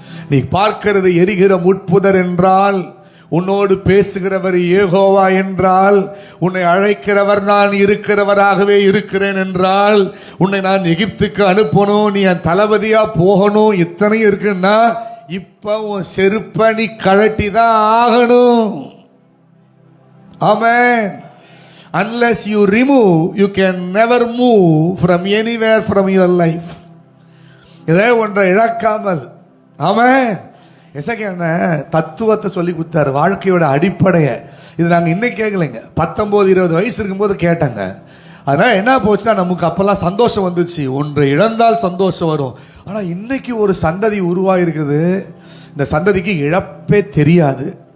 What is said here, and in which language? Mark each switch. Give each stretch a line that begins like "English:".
Tamil: நீ பார்க்கிறது எரிகிற முட்புதர் என்றால், உன்னோடு பேசுகிறவர் யெகோவா என்றால், உன்னை அழைக்கிறவர் நான் இருக்கிறவராகவே இருக்கிறேன் என்றால், உன்னை நான் எகிப்துக்கு அனுப்பணும், நீ என் தளபதியா போகணும், இத்தனையும் இருக்குன்னா இப்ப உன் செருப்ப நீ கழட்டி தான் ஆகணும். ஆமென்.
English: Unless you remove, you can never move from anywhere from your life.
Tamil: இதே ஒன்றை இழக்காமல். ஆமென். எசேக்கியேல் தத்துவத்தை சொல்லி கொடுத்தாரு, வாழ்க்கையோட அடிப்படையை. இது நாங்கள் இன்னைக்கு கேட்கலைங்க, 19-20 வயசு இருக்கும்போது கேட்டேங்க. அதனால் என்ன போச்சுன்னா, நமக்கு அப்போல்லாம் சந்தோஷம் வந்துச்சு, ஒன்றை இழந்தால் சந்தோஷம் வரும். ஆனால் இன்னைக்கு ஒரு சந்ததி உருவாகிருக்குது, இந்த சந்ததிக்கு இழப்பே தெரியாது.